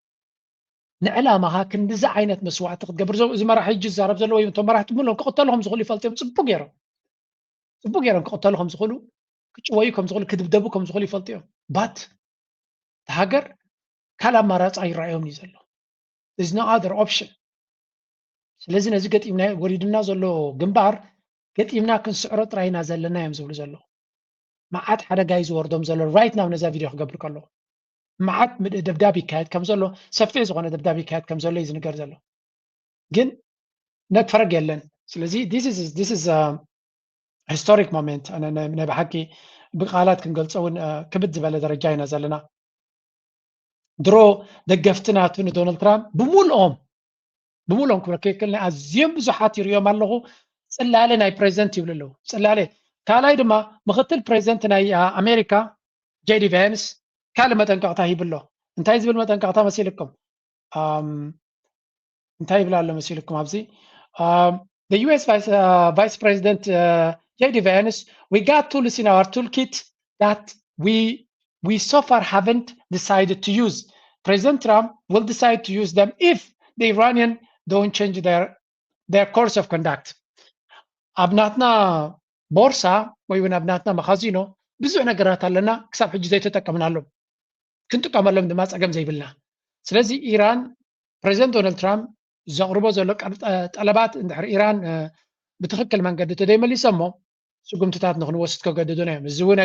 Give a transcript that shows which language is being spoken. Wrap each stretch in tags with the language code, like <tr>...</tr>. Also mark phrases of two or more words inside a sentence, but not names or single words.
<ti>ንዕላማኻ ክንዲዚ ዓይነት መስዋዕቲ ክትገብር እዚ መራሒ ሕጂ ዝዛረብ ዘለዎ ወይ እቶም መራሕቲ ሙሉኦም ክቕተሉ ከም ዝኽእሉ ይፈልጥዮም ፅቡቅ ገይሮም ክቕተሉ ከም ዝኽእሉ ክጭወዩ ከም ዝኽእሉ ክድብደቡ ከም ዝኽእሉ ይፈልጥዮም ባት ሃገር ካል ኣማራፂ ኣይረኣዮም እዩ ዘሎ</ti> <en>there is no other option</en> <ti>ስለዚ ነዚ ገጢምና ወሪድና ዘሎ ግንባር ገጢምና ክንስዕሮ ጥራይና ዘለና እዮም ዝብሉ ዘሎ መዓት ሓደጋ እዩ ዝወርዶም ዘሎ</ti> <en>right now</en> <ti>ነዛ ቪድዮ ክገብር ከሎ መዓት ደብዳቤ ይካየድ ከም ዘሎ ሰፊሕ ዝኾነ ደብዳቤ ይካየድ ከም ዘሎ እዩ ዝንገር ዘሎ ግን ነክፈረግ የለን ስለዚ</ti> <en>this is a historic moment</en> <ti>ኣነ ናይ ብሓቂ ብቃላት ክንገልፆ እውን ክብድ ዝበለ ደረጃ ኢና ዘለና ድሮ ደገፍትናቱ ንዶናልድ ትራምፕ ብሙሉኦም ክብረከክልና ኣዝዮም ብዙሓት ይርዮም ኣለኹ ፅላለ ናይ ፕሬዚደንት ይብሉ ኣለዉ ፅላለ ካልኣይ ድማ ምክትል ፕሬዚደንት ናይ ኣሜሪካ ጄዲ ቫንስ ካልእ መጠንቀቕታ ይብሎ እንታይ ዝብል መጠንቀቕታ መሲልኩም እንታይ ይብላ ኣሎ መሲልኩም ኣብዚ</ti> <en>the US Vice President J.D. Vance, we got tools in our toolkit that we so far haven't decided to use. President Trump will decide to use them if the Iranian don't change their course of conduct.</en> <ti>ኣብናትና ቦርሳ ወይ እውን ኣብናትና መኻዚኖ ብዙሕ ነገራት ኣለና ክሳብ ሕጂ ዘይተጠቀምናሎም ክንጥቀመሎም ድማ ፀገም ዘይብልና ስለዚ ኢራን ፕሬዚደንት ዶናልድ ትራምፕ ዘቕርቦ ዘሎ ጠለባት እንድሕር ኢራን ብትክክል መንገዲ ተደይመሊሰሞ ስጉምትታት ንክንወስድ ከገድዱና እዮም እዚ እውን</ti>